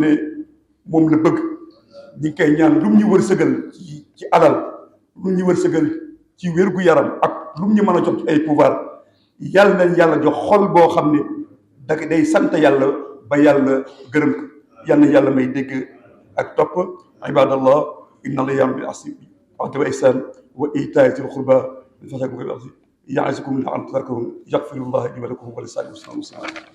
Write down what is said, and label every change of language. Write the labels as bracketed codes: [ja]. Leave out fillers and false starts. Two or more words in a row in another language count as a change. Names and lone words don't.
[wo] ne moom la bëgg ñu ngi koy ñaan lu mu ñu wërsëgal ci alal lu mu ñu wërsëgal ci wér-gu-yaram ak lu mu ñu mën a jox ci ay pouvoir yàlla nañ yàlla jox xol boo xam ne day sant yàlla ba yàlla gërëm ko yal na yàlla may dégg ak topp [ar] عباد الله إن الله يأمر بالعدل والإحسان وإيتاء ذي القربى واليتامى والمساكين يعظكم لعلكم تذكرون يغفر الله لي ولكم ولسائر المسلمين.